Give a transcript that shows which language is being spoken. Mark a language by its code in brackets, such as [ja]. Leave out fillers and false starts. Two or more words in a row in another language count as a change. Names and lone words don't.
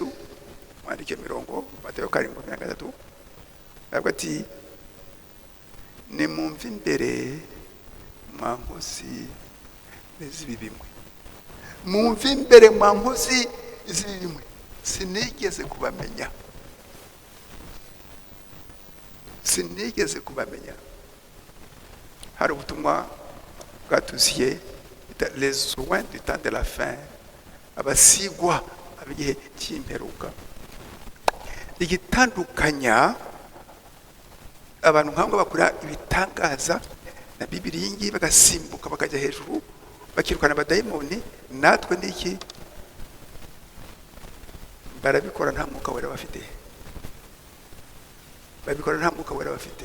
[rw] Mwandike mirongo Matayo 7:23, avuga ati nimumve imbere mwa nkozi z'ibi bimwe, mumve imbere mwa nkozi z'ibi bimwe, sinigeze kubamenya, sinigeze kubamenya. Hari ubutumwa bwatuziye [fr] les soins du temps de la fin, [rw] abasigwa abigihe cy'imperuka. Igitandukanya abantu nk'abo bakora ibitangaza na Bibiliya iyi bagasimbuka bakajya hejuru bakirukana abadayimoni, natwe niki barabikora nta mwuka wera bafite, babikora nta mwuka wera bafite.